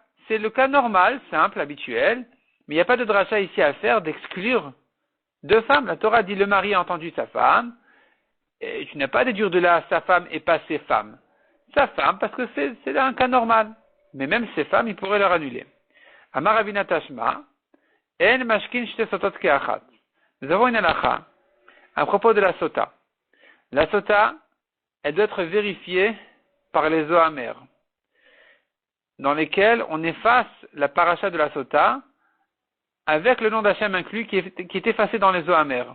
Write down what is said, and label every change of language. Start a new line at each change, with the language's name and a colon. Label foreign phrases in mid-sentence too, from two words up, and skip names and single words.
French: C'est le cas normal, simple, habituel, mais il n'y a pas de dracha ici à faire d'exclure deux femmes. La Torah dit le mari a entendu sa femme, et tu n'as pas à déduire de là sa femme et pas ses femmes. Sa femme, parce que c'est un cas normal. Mais même ses femmes, il pourrait leur annuler.
Hebrew: אמר רבינא תא שמע, אין משקין שתי סוטות כאחת.
French: Nous avons une halakha à propos de la sota. La sota, elle doit être vérifiée par les eaux amères, dans lesquelles on efface la paracha de la sota avec le nom d'Hachem inclus qui est effacé dans les eaux amères.